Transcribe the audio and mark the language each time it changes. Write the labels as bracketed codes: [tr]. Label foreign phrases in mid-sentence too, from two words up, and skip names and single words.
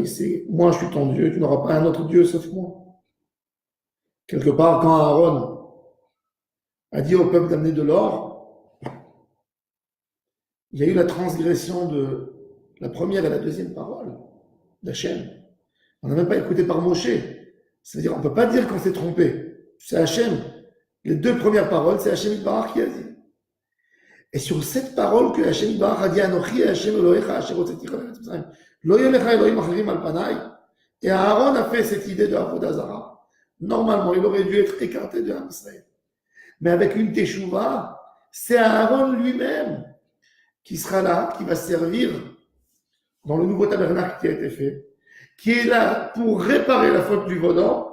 [fr] C'est moi je suis ton Dieu, tu n'auras pas un autre Dieu sauf moi. Quelque part, quand Aaron a dit au peuple d'amener de l'or, il y a eu la transgression de la première et la deuxième parole d'Hachem. On n'a même pas écouté par Moshe. C'est-à-dire, on ne peut pas dire qu'on s'est trompé. C'est Hachem. Les deux premières paroles, c'est [he] השם יתברך [fr] qui a dit. Et sur cette parole que [he] השם יתברך [fr] a dit, [he] אנכי השם אלהיך אשר הוצאתי לך מארץ מצרים, לא יהיה לך אלהים אחרים על פני, [fr] et Aaron a fait cette idée de [he] עבודה זרה. [fr] Normalement, il aurait dû être écarté de [he] עם ישראל. [fr] Mais avec une teshuva, c'est Aaron lui-même qui sera là, qui va servir dans le nouveau tabernacle qui a été fait, qui est là pour réparer la faute du vaudor.